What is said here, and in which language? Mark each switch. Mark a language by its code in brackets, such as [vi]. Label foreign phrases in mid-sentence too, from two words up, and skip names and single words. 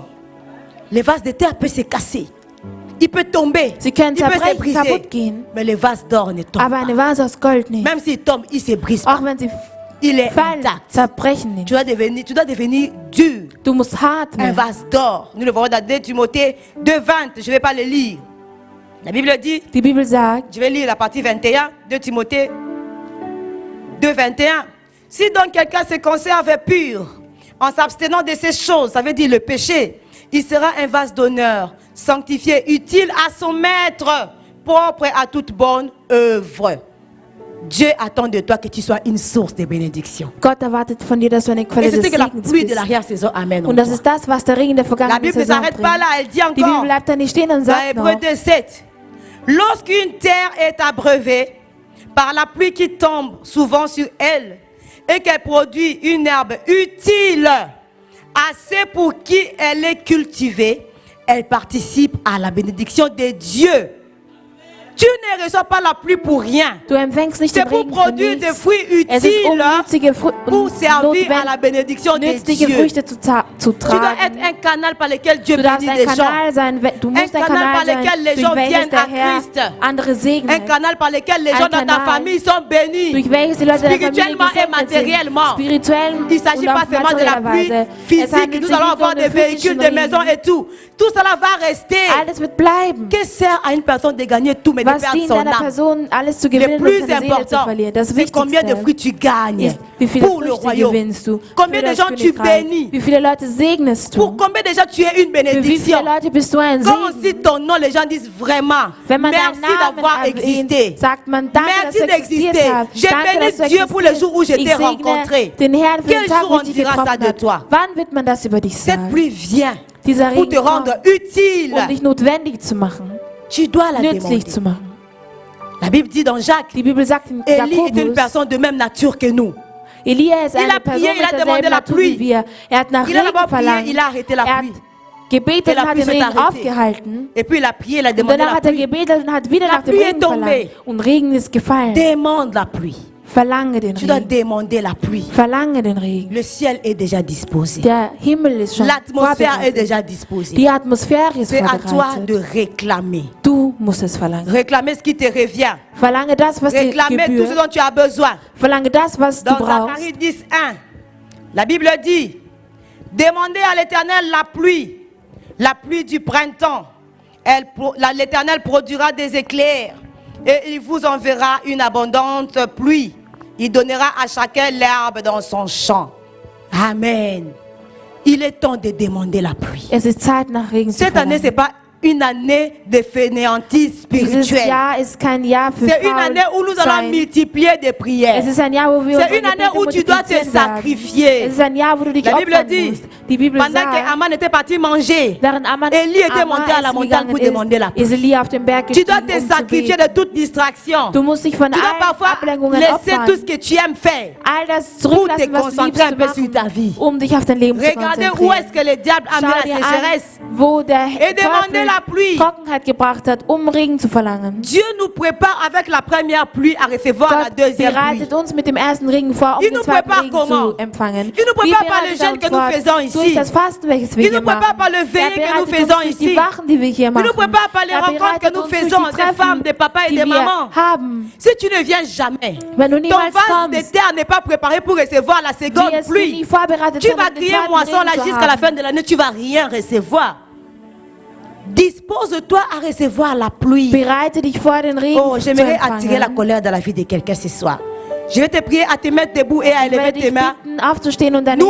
[fr] Les vases de terre peuvent se casser. Il peut tomber. [de] Sie können [fr] Il peut se [de] zerbrechen, [fr] briser. [de] kaputt gehen. [fr] Mais les vases d'or ne tombent [de] Aber [fr] pas. [de] eine Vase aus Gold nicht. [fr] Même s'il tombe, il se brise pas. [de] Auch wenn sie [fr] Il est [de] fallen, [fr] intact. [de] zerbrechen nicht. [fr] Tu dois devenir dur. [de] Du musst hart [fr] Un [de] werden. [fr] vase d'or. Nous le voyons dans 2 Timothée 2:20. Je ne vais pas le lire. La Bible dit, [de] Die Bibel sagt, [fr] je vais lire la partie 21, 2 Timothée 2:21. Si donc quelqu'un se conserve pur en s'abstenant de ces choses, ça veut dire le péché, il sera un vase d'honneur, sanctifié, utile à son maître, propre à toute bonne œuvre. Dieu attend de toi que tu sois une source de bénédiction. [de] Gott erwartet von dir, dass du eine Quelle [fr] Et c'est [de] des [fr] ce que la [de] Segens [fr] pluie de [de] bist. [fr] l'arrière-saison amène en [de] Und das [fr] toi. [de] ist das, was der Regen der [fr] La [de] vergangenen [fr] Bible ne [de] Saison [fr] s'arrête pas [de] bringt. [fr] là, elle dit [de] Die Bibel [fr] encore, [de] bleibt da nicht stehen und [fr] dans [de] sagt [fr] Hébreux [de] noch, [fr] 2:7, lorsqu'une terre est abreuvée par la pluie qui tombe souvent sur elle et qu'elle produit une herbe utile assez pour qui elle est cultivée, elle participe à la bénédiction de Dieu. Tu ne reçois pas la pluie pour rien. [de] Du empfängst nicht [fr] C'est [de] den [fr] pour [de] Regen für [fr] produire des [de] nichts. [fr] fruits [de] Es ist [fr] utiles pour servir à la [de] notwendig, [fr] bénédiction de [de] nützliche [fr] Dieu. [de] Früchte zu [fr] Tu dois [de] tragen. [fr] être un canal par lequel Dieu [de] Du darfst [fr] bénit [de] ein [fr] des gens. [de] Kanal sein, du musst ein [fr] Canal [de] Kanal [fr] par [de] sein, [fr] lequel les [de] durch [fr] gens [de] welches [fr] viennent [de] der [fr] à [de] Herr [fr] Christ. [de] andere [fr] Un [de] segnet, [fr] canal par lequel les Un gens dans ta canal famille sont bénis. [de] durch welches die Leute der Familie [fr] Spirituellement et [de] gesegnet sind, [fr] matériellement. [de] spirituell [fr] Il ne s'agit [de] und [fr] pas [de] auf [fr] seulement de la [de] materielle [fr] pluie [de] Weise. Es [fr] physique. [de] handelt [fr] Nous [de] sich [fr] allons [de] nicht [fr] avoir [de] um [fr] des [de] den [fr] véhicules, [de] physischen [fr] des maisons [de] Regen. [fr] et tout. Tout cela va rester. [de] Alles wird bleiben. [fr] Que sert à une personne de gagner tout mais de [de] Was [fr] perdre [de] dient [fr] son [de] einer [fr] âme? [de] Person, alles zu [fr] Le [de] gewinnen und [fr] plus [de] seine Seele zu [fr] important, [de] verlieren? Das [fr] c'est combien de [de] Wichtigste [fr] fruits tu gagnes [de] ist, wie viele [fr] pour le [de] Früchte [fr] royaume. [de] gewinnst du [fr] Combien [de] für [fr] de [de] das [fr] gens tu [de] Königreich? [fr] bénis? [de] Wie viele Leute segnest [fr] Pour [de] du? [fr] combien de gens tu es une [de] Für wie viele [fr] bénédiction? [de] Leute bist du ein [fr] Quand on [de] Segen? [fr] cite ton nom, les gens disent vraiment [de] Wenn man [fr] merci [de] deinen Namen [fr] d'avoir [de] erwähnt, [fr] existé. [de] sagt man, danke, [fr] Merci [de] dass du existiert [fr] d'exister. [de] hast. [fr] J'ai [de] Danke, [fr] béni [de] dass du [fr] Dieu pour le jour où je [de] existierst. [fr] t'ai [de] Ich segne [fr] rencontré. [de] den Herrn für [fr] Quel [de] den Tag, [fr] jour [de] wo [fr] on [de] ich dich [fr] dira ça [de] getroffen [fr] de [de] habe. [fr] toi? [de] Wann wird man das über dich [fr] Cette [de] sagen? [fr] pluie vient [de] Dieser [fr] pour [de] Regen [fr] te rendre [de] kommt, [fr] utile. [de] um dich notwendig zu machen, [fr] Tu dois la [de] nützlich [fr] demander. [de] zu machen. [fr] La Bible dit dans Jacques, [de] Die Bibel sagt in [fr] Élie est une [de] Jakobus, [fr] personne de même nature que nous. [de] Elia ist [fr] Il [de] eine [fr] a [de] Person [fr] prié, il a [de] mit [fr] demandé [de] derselben [fr] la [de] Natur [fr] pluie. [de] wie wir. Er hat nach [fr] Il a [de] Regen [fr] d'abord prié, [de] verlangt. [fr] il a arrêté la [de] Er hat [fr] pluie. [de] gebetet [fr] Et la [de] und hat [fr] pluie [de] den [fr] s'est [de] Regen [fr] arrêtée. [de] aufgehalten. [fr] Et puis il a prié, il a [de] Und [fr] demandé [de] danach [fr] la [de] hat er [fr] pluie. [de] gebetet und hat wieder [fr] La [de] nach dem [fr] pluie [de] Regen [fr] est tombée. [de] verlangt. Und Regen ist gefallen. [fr] Demande la pluie. [de] Verlange den [fr] Tu dois [de] Regen. [fr] demander la pluie. [de] Verlange den Regen. [fr] Le ciel est déjà disposé. [de] Der Himmel ist schon [fr] L'atmosphère est [de] vorbereitet. [fr] déjà disposée. [de] Die Atmosphäre ist [fr] C'est à toi [de] vorbereitet. [fr] de réclamer. [de] Du musst es verlangen. [fr] Réclamer ce qui te revient. [de] Verlange das, was dir [fr] Réclamer tout ce [de] gebührt. [fr] dont tu as besoin. [de] Verlange das, was du [fr] Dans [de] brauchst. [fr] Zacharie 10:1, la Bible dit, demandez à l'Éternel la pluie du printemps. L'Éternel produira des éclairs et il vous enverra une abondante pluie. Il donnera à chacun l'herbe dans son champ. Amen. Il est temps de demander la pluie. [de] Es ist Zeit, nach Regen zu [fr] Cette année, ce n'est [de] verlangen. [fr] pas une année de fainéantise [de] Dieses [fr] spirituelle. [de] Jahr ist kein Jahr für [fr] C'est une année où nous allons [de] Faulsein. [fr] multiplier des prières. [de] Es ist ein Jahr, wo wir [fr] C'est [de] unsere [fr] une année [de] Gebete [fr] où tu dois te [de] multiplizieren werden. [fr] sacrifier. [de] Es ist ein Jahr, wo du dich [fr] La Bible [de] opfern [fr] dit, [de] musst. Die Bibel [fr] pendant que [de] sagt, [fr] Aman était parti manger, [de] während Aman [fr] Élie était monté à la [de] essen [fr] montagne pour [de] gegangen [fr] demander la pluie. [de] ist Elia auf den Berg [fr] Tu dois [de] gestiegen, [fr] te [de] zu [fr] sacrifier [de] beten. [fr] de toute distraction. [de] Du musst dich von [fr] Tu dois [de] allen [fr] parfois [de] Ablenkungen [fr] laisser [de] opfern. [fr] tout ce que tu aimes faire. [de] All das [fr] Pour [de] zurücklassen, [fr] te [de] was du [fr] concentrer un [de] liebst [fr] peu [de] zu [fr] sur ta [de] machen, [fr] vie. [de] um dich auf dein Leben zu [fr] Regardez où est-ce [de] konzentrieren. [fr] que le diable a mis [de] Schau [fr] la [de] dir an, [fr] sécheresse. [de] wo der [fr] Et demandez la pluie. [de] Teufel Trockenheit gebracht hat, um Regen zu verlangen. [fr] Dieu nous prépare avec la première pluie à recevoir la [de] Gott [fr] deuxième pluie. [de] bereitet uns mit dem ersten Regen vor, um [fr] Il [de] den [fr] nous [de] zweiten [fr] prépare [de] Regen [fr] comment? [de] zu empfangen. [fr] Il nous [de] Wie [fr] prépare par [de] bereitet [fr] les [de] er [fr] jeûnes [de] uns [fr] que nous [de] vor? [fr] faisons ici. [de] Durch das Fasten, welches wir [fr] Il [de] hier [fr] nous prépare [de] machen. [fr] par le veillée que nous [de] bereitet [fr] faisons [de] uns durch die [fr] ici. [de] Wachen, die wir hier [fr] Il [de] machen. [fr] nous prépare par les rencontres que [de] bereitet [fr] nous [de] uns durch [fr] faisons [de] die [fr] des [de] Treffen, [fr] femmes, des papas et [de] die [fr] des [de] wir [fr] mamans. [de] haben. [fr] Si tu ne viens jamais, [de] Wenn du [fr] ton [de] niemals [fr] vase de [de] kommst, [fr] terre n'est pas préparé pour recevoir la seconde [de] wirst du nie [fr] pluie. [de] vorbereitet [fr] Tu [de] sein, [fr] vas [de] um den [fr] crier [de] zweiten [fr] moisson là [de] Regen zu [fr] jusqu'à la [de] haben. [fr] fin de l'année, tu vas rien recevoir. Dispose-toi à recevoir la pluie. [de] Bereite dich vor, den Regen [fr] Oh, [de] zu [fr] j'aimerais attirer la [de] empfangen. [fr] colère dans la vie de quelqu'un ce soir. Je vais te prier à te mettre debout et à [de] Ich [fr] élever [de] werde [fr] tes [de] dich [fr] mains. [de] bitten, aufzustehen und deine